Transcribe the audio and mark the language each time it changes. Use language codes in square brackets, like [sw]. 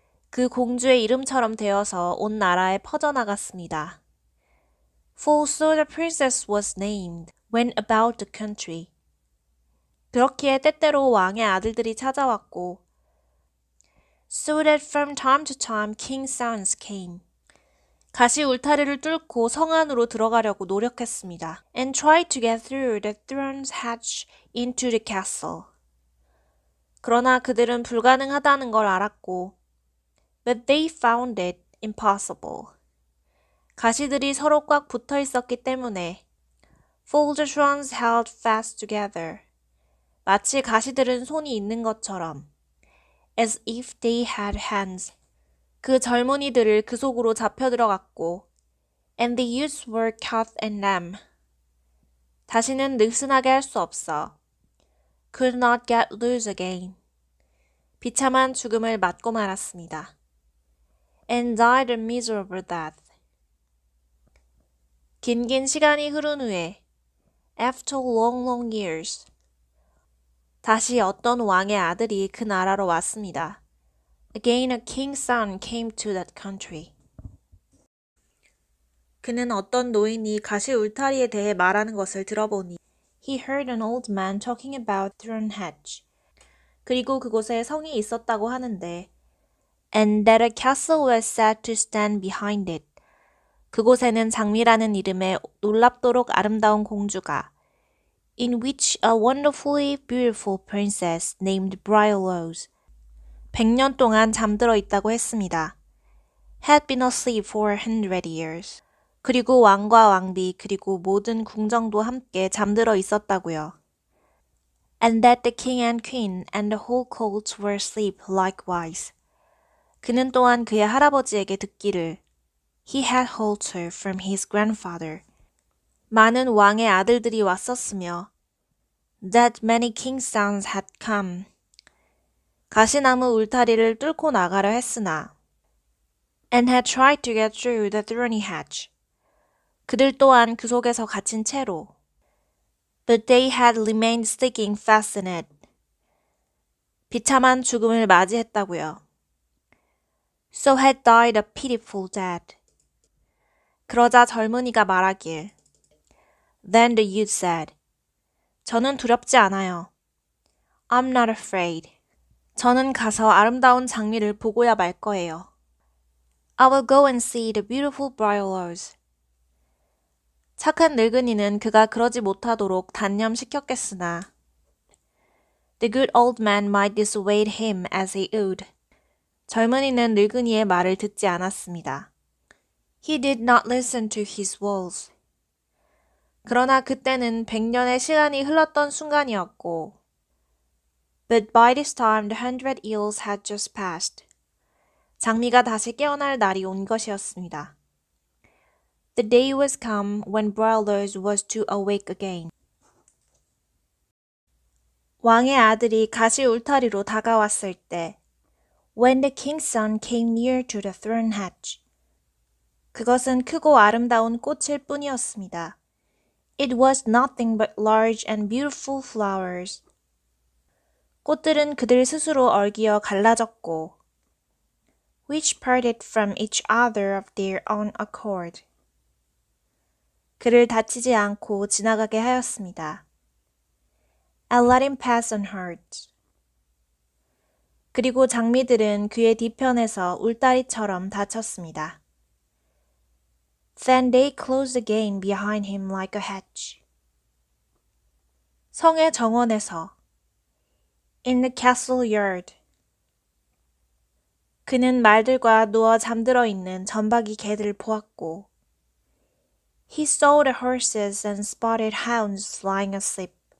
[ko] 그 공주의 이름처럼 되어서 온 나라에 퍼져나갔습니다. [en] For so the princess was named when about the country. [ko] 그렇기에 때때로 왕의 아들들이 찾아왔고 [en] So that from time to time king's sons came. [ko] 가시 울타리를 뚫고 성 안으로 들어가려고 노력했습니다. [en] And tried to get through the thorns hatch into the castle. [ko] 그러나 그들은 불가능하다는 걸 알았고 [en] But they found it impossible. [ko] 가시들이 서로 꽉 붙어 있었기 때문에 [en] For the thorns held fast together. [ko] 마치 가시들은 손이 있는 것처럼 [en] As if they had hands. [ko] 그 젊은이들을 그 속으로 잡혀 들어갔고 [en] And the youths were caught in them. [ko] 다시는 느슨하게 할 수 없어. [en] Could not get loose again. [ko] 비참한 죽음을 맞고 말았습니다. [en] And died a miserable death. [ko] 긴긴 시간이 흐른 후에 [en] After long years. [ko] 다시 어떤 왕의 아들이 그 나라로 왔습니다. [en] Again a king's son came to that country. [ko] 그는 어떤 노인이 가시 울타리에 대해 말하는 것을 들어보니 [en] He heard an old man talking about thorn hedge. [ko] 그리고 그곳에 성이 있었다고 하는데 [en] And that a castle was said to stand behind it. [ko] 그곳에는 장미라는 이름의 놀랍도록 아름다운 공주가 [en] in which a wonderfully beautiful princess named Briarrose [ko] 100년 동안 잠들어 있다고 했습니다. [en] had been asleep for 100 years. [ko] 그리고 왕과 왕비 그리고 모든 궁정도 함께 잠들어 있었다고요. [en] And that the king and queen and the whole court were asleep likewise. [ko] 그는 또한 그의 할아버지에게 듣기를 [en] He had heard her from his grandfather. [ko] 많은 왕의 아들들이 왔었으며 [en] That many king's sons had come. [ko] 가시나무 울타리를 뚫고 나가려 했으나 [en] And had tried to get through the thorny hedge. [ko] 그들 또한 그 속에서 갇힌 채로 [en] But they had remained sticking fast in it. [ko] 비참한 죽음을 맞이했다고요. [en] So had died a pitiful death. [ko] 그러자 젊은이가 말하길 [en] Then the youth said, [ko] 저는 두렵지 않아요. [en] I'm not afraid. [ko] 저는 가서 아름다운 장미를 보고야 말 거예요. [en] I will go and see the beautiful Briarrose. [ko] 착한 늙은이는 그가 그러지 못하도록 단념시켰겠으나 [en] The good old man might dissuade him as he would. [ko] 젊은이는 늙은이의 말을 듣지 않았습니다. [en] He did not listen to his words. [ko] 그러나 그때는 100년의 시간이 흘렀던 순간이었고 [en] But by this time the 100 years had just passed. [ko] 장미가 다시 깨어날 날이 온 것이었습니다. [en] The day was come when Briarrose was to awake again. [ko] 왕의 아들이 가시 울타리로 다가왔을 때 [en] When the king's son came near to the thorn hedge. [ko] 그것은 크고 아름다운 꽃일 뿐이었습니다. [en] It was nothing but large and beautiful flowers. [ko] 꽃들은 그들 스스로 얽이어 갈라졌고 [en] which parted from each other of their own accord. [ko] 그를 다치지 않고 지나가게 하였습니다. [en] And let him pass unhurt. [ko] 그리고 장미들은 그의 뒤편에서 울타리처럼 닫혔습니다. [en] Then they closed again behind him like a hedge. [ko] 성의 정원에서 [en] In the castle yard. [ko] 그는 말들과 누워 잠들어 있는 점박이 개들을 보았고 [en] He saw the horses and spotted hounds lying asleep.